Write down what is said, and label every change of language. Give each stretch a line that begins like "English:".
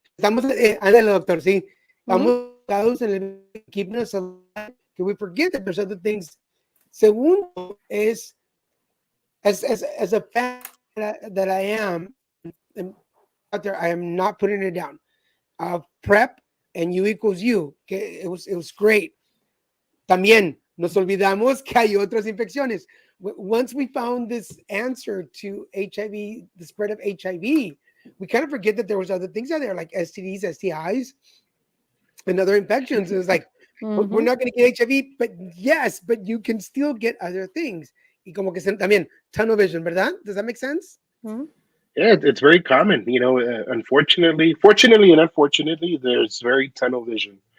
Spanish: Estamos, ándale, doctor, sí. Estamos en el
English: keeping us alive, que we forget that there's other things.
Spanish: Segundo es,
English: as a fan that I am out there, I am not putting it down. PrEP and U equals U, que it was great.
Spanish: También nos olvidamos que hay otras infecciones.
English: Once we found this answer to HIV, the spread of HIV, we kind of forget that there was other things out there like STDs, STIs, and other infections. It was like, we're not going to get HIV, but yes, but you can still get other things.
Spanish: Y como que también,
English: tunnel vision,
Spanish: ¿verdad?
English: Does that make sense? Yeah, it's very common. Unfortunately, fortunately and unfortunately, there's very tunnel vision.